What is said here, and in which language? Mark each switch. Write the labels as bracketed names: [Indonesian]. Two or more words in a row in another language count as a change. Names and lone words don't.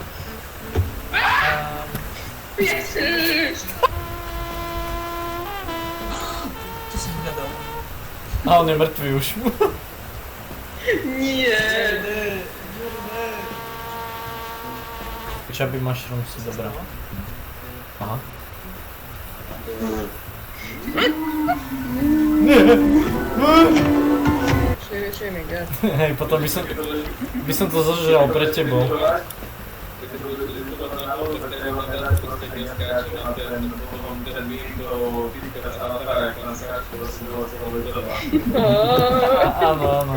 [Slovak] Ježiš! Co som hľadal? A on je mŕtvý už. Nie. [English] Chubby mushroom [Slovak] si dobrá. Aha. [English] Show me God. [Slovak] Hej, potom by som to zožral pre tebou. Áno, áno.